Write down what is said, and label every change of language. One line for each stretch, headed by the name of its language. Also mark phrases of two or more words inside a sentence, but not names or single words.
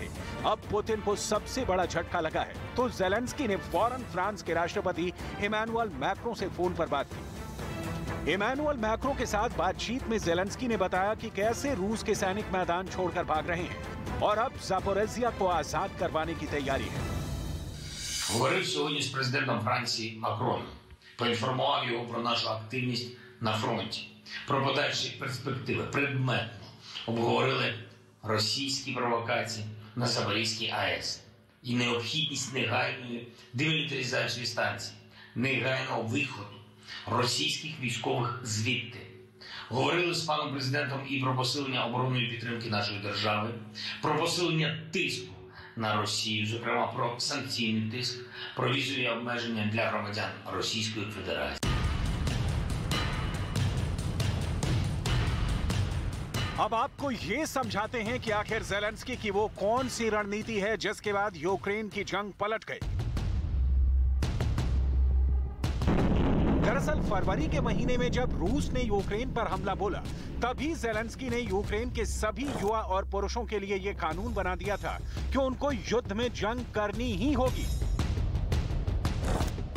Hindi: अब पुतिन को सबसे बड़ा झटका लगा है, तो ज़ेलेंस्की ने फौरन फ्रांस के राष्ट्रपति इमैनुअल मैक्रों से फोन पर बात की। इमैनुअल मैक्रों के साथ बातचीत में ज़ेलेंस्की ने बताया कि कैसे रूस के सैनिक मैदान छोड़कर भाग रहे हैं और अब ज़ापोरिज़िया को आजाद करवाने की तैयारी है।
Ukrainian: Говорив сьогодні з президентом Франції Макроном. Поінформував його про нашу активність на фронті, про подальші перспективи, предметно обговорили російські провокації на Запорізькій АЕС і необхідність негайної демілітаризації станції, негайного виходу російських військових звідти. Говорили з паном президентом і про посилення оборонної підтримки нашої держави, про посилення тиску на Росію, зокрема про санкційний тиск, про візові обмеження для громадян Російської Федерації.
Hindi: अब आपको ये समझाते हैं कि आखिर ज़ेलेंस्की की वो कौन सी रणनीति है जिसके बाद यूक्रेन की जंग पलट गई। दरअसल फरवरी के महीने में जब रूस ने यूक्रेन पर हमला बोला, तभी ज़ेलेंस्की ने यूक्रेन के सभी युवा और पुरुषों के लिए यह कानून बना दिया था कि उनको युद्ध में जंग करनी ही होगी।